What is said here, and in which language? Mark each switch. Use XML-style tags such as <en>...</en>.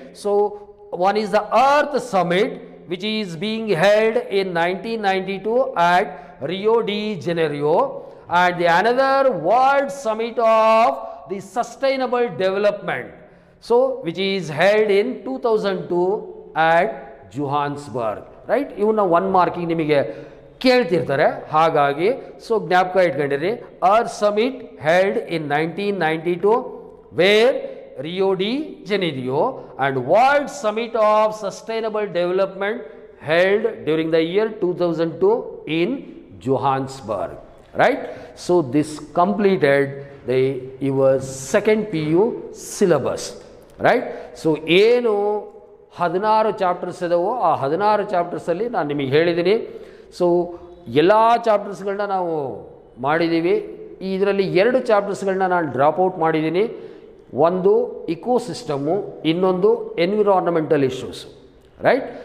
<en>So one is the Earth Summit, which is being held in 1992 at Rio de Janeiro, and the another World Summit of the Sustainable Development, so which is held in 2002 at Johannesburg, right?</en> <kn>ಇವನ್ನ one marking ನಿಮಗೆ ಕೇಳ್ತಿರ್ತಾರೆ, ಹಾಗಾಗಿ so ಜ್ಞಾಪಕ ಇಟ್ಕೊಂಡಿರಿ.</kn> <en>Earth Summit held in 1992 where Rio de Janeiro, and World Summit of Sustainable Development held during the year 2002 in Johannesburg, right? So this completed your second PU syllabus, right?</en> <kn>So ಏನು 16 chapters ಇದಾವೋ ಆ 16 ಚಾಪ್ಟರ್ಸಲ್ಲಿ ನಾನು ನಿಮಗೆ ಹೇಳಿದ್ದೀನಿ. So ಎಲ್ಲ ಚಾಪ್ಟರ್ಸ್ಗಳನ್ನ ನಾವು ಮಾಡಿದ್ದೀವಿ. ಇದರಲ್ಲಿ 2 ಚಾಪ್ಟರ್ಸ್ಗಳನ್ನ ನಾನು ಡ್ರಾಪ್ಔಟ್ ಮಾಡಿದ್ದೀನಿ. ಒಂದು ಇಕೋಸಿಸ್ಟಮು, ಇನ್ನೊಂದು ಎನ್ವಿರಾನ್ಮೆಂಟಲ್ ಇಶ್ಯೂಸ್, ರೈಟ್?</kn>